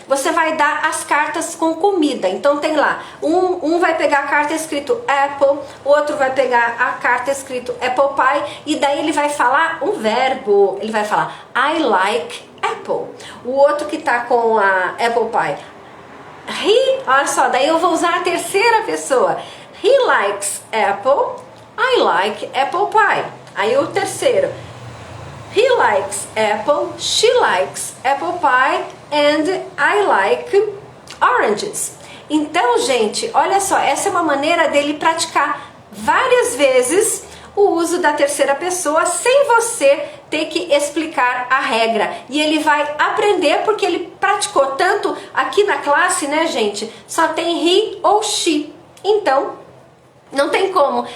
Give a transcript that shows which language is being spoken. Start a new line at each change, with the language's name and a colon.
Portuguese: Você vai dar as cartas com comida. Então tem lá, um vai pegar a carta escrito Apple, o outro vai pegar a carta escrito Apple Pie, e daí ele vai falar um verbo. Ele vai falar
English: I like apple.
Portuguese: O outro que tá com a Apple Pie, olha só, daí eu vou usar a terceira pessoa.
English: He likes apple, I like apple pie.
Portuguese: Aí o terceiro,
English: he likes apple, she likes apple pie, and I like oranges.
Portuguese: Então, gente, olha só, essa é uma maneira dele praticar várias vezes o uso da terceira pessoa sem você ter que explicar a regra. E ele vai aprender porque ele praticou tanto aqui na classe, né, gente? Só tem he ou she. Então, não tem como.